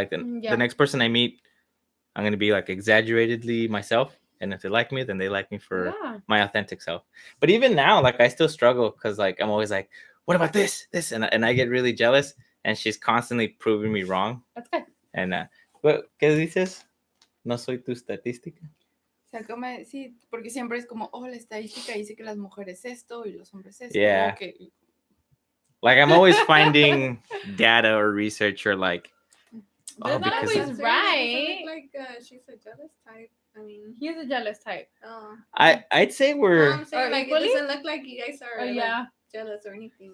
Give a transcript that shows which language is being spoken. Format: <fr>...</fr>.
<en>Like the next person I meet, I'm gonna be like exaggeratedly myself, and if they like me, then they like me for my authentic self. But even now, like I still struggle because like I'm always like, what about this, and I get really jealous, and she's constantly proving me wrong. That's good.</en> <es>And ¿qué dices? No soy tu estadística. O sea, sí, porque siempre es como, la estadística dice que las mujeres esto y los hombres esto.</es> <en>Yeah. Okay. Like I'm always finding data or research or like. That's not always right. Like she's a jealous type. I mean, he's a jealous type. Oh. I'd say we're. I'm saying like equally? It doesn't look like you guys are like, jealous or anything.</en>